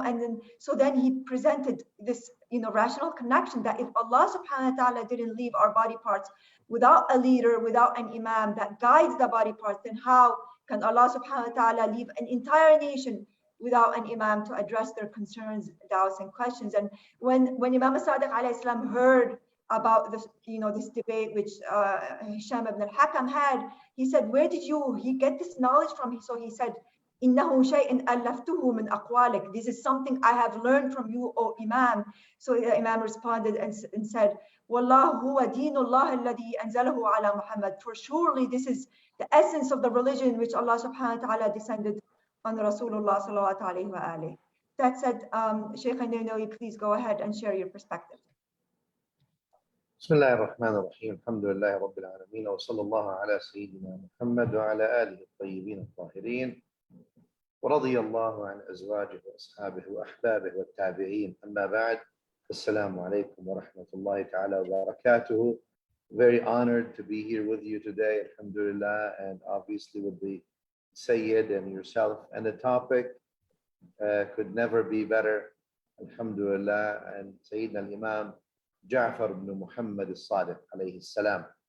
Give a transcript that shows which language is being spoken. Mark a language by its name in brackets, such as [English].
[English] And then he presented this, rational connection that if Allah subhanahu wa ta'ala didn't leave our body parts without a leader, without an imam that guides the body parts, then how can Allah subhanahu wa ta'ala leave an entire nation without an imam to address their concerns, doubts, and questions? And when Imam al-Sadiq alayhi salam heard about this, this debate which Hisham ibn al-Hakam had, he said, where did he get this knowledge from? So he said, [Arabic] إِنَّهُ شَيْءٍ أَلَّفْتُهُ مِنْ أَقْوَالِكَ. [English] This is something I have learned from you, O Imam. So the Imam responded and said, [Arabic] وَاللَّهُ هُوَ دِينُ اللَّهِ الَّذِي أَنزَلَهُ عَلَى مُحَمَّدٍ. [English] For surely this is the essence of the religion which Allah subhanahu wa ta'ala descended on Rasulullah sallallahu alayhi wa alayhi. That said, Shaykh al-Ninowy, please go ahead and share your perspective. [Arabic] بسم الله الرحمن الرحيم الحمد لله رب العالمين وصلى الله على سيدنا محمد وعلى آله الطيبين الطاهرين ورضي الله عن أزواجه وأصحابه وأحبابه والتابعين أما بعد السلام عليكم ورحمة الله تعالى وبركاته. [English] Very honored to be here with you today, alhamdulillah, and obviously with the Sayyid and yourself, and the topic could never be better, alhamdulillah, and Sayyidina al-Imam Jafar ibn Muhammad al-Sadiq alayhi salam.